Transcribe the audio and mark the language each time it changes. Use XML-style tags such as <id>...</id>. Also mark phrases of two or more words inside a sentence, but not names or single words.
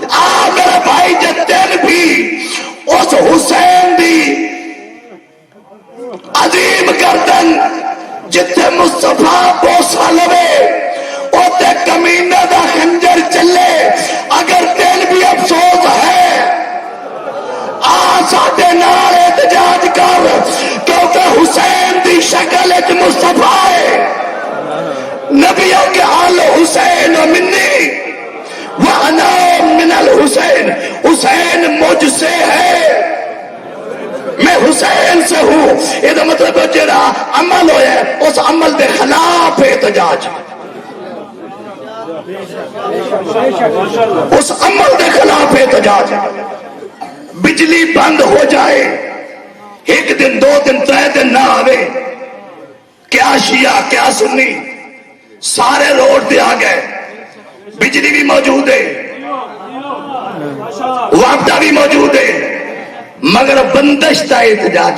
<pa>آ میرے بھائی جتین بھی اس حسین دی عظیم گردن جتھے مصطفیٰ بوسہ لوے اُتے کمینے دا خنجر چلے. اگر دل بھی افسوس ہے آ ساڈے نال احتجاج کر، کیونکہ حسین دی شکل وچ مصطفیٰ ہے.</pa> <ur>نبیوں کے آل</ur> <ar>حسين مني وأنا من الحسين,</ar> <ur>حسین مجھ سے ہے، میں حسین سے ہوں. یہ مطلب جیڑا عمل ہویا اس عمل کے خلاف احتجاج، اس عمل کے خلاف احتجاج. بجلی بند ہو جائے، ایک دن 2 دن 3 دن نہ آوے، کیا شیعہ کیا سنی سارے روڈ پہ آ گئے، بجلی بھی موجود ہے، واپڈا بھی موجود ہے، مگر بندش کا احتجاج ہے.</ur>